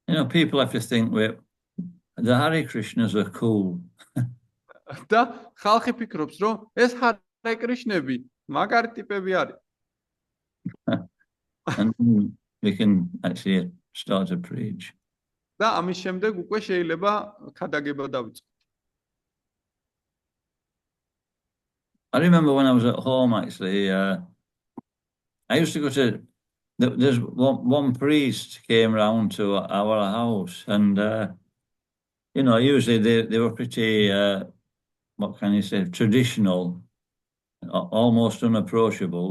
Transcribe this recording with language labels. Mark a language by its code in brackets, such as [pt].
[en] People have to think the Hare Krishnas are cool. [ka] და ხალხი ფიქრობს, რომ ეს ჰარე კრიშნები მაგარი ტიპები არის. [en] And we can actually start to preach. [ka] და ამის შემდეგ უკვე შეიძლება ქადაგება დავიწყოთ. [en] I remember when I was at home, actually, I used to go to, there's one priest came round to our house, and, usually they were pretty, what can you say, traditional, almost unapproachable.